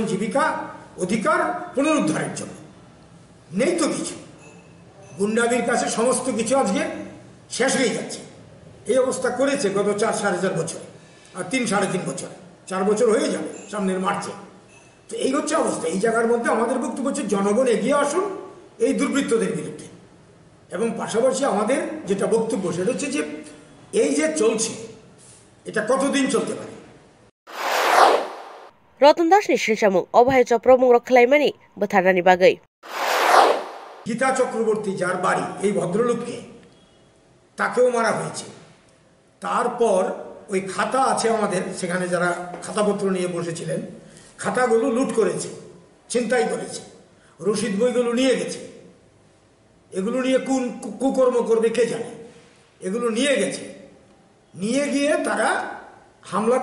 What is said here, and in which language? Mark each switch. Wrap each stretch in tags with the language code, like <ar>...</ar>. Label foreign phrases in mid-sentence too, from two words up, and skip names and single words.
<bn>জীবিকা অধিকার পুনরুদ্ধারের জন্য নেই তো কিছু গুন্ডামির কাছে সমস্ত কিছু আজকে শেষ হয়ে যাচ্ছে এই অবস্থা করেছে গত 4-4.5 বছর আর 3-3.5 বছর 4 বছর হয়ে যাবে সামনের মার্চে তো এই হচ্ছে অবস্থা এই জায়গার মধ্যে আমাদের বক্তব্য হচ্ছে জনগণ এগিয়ে আসুন এই দুর্বৃত্তদের বিরুদ্ধে এবং পাশাপাশি আমাদের যেটা বক্তব্য সেটা হচ্ছে যে এই যে চলছে এটা কতদিন চলতে পারে</bn> <trp>Roton Das ni silchamung obhai joprop mung rok khlaimani butharani bagai</trp> <bn>গীতা চক্রবর্তী যার বাড়ি এই ভদ্রলোককে তাকেও মারা হয়েছে তারপর ওই খাতা আছে আমাদের সেখানে যারা খাতাপত্র নিয়ে বসেছিলেন খাতাগুলো লুট করেছে ছিনতাই করেছে রসিদ বইগুলো নিয়ে গেছে এগুলো নিয়ে কোন কুকর্ম করবে কে জানে এগুলো নিয়ে গেছে নিয়ে গিয়ে তারা হামলা</bn>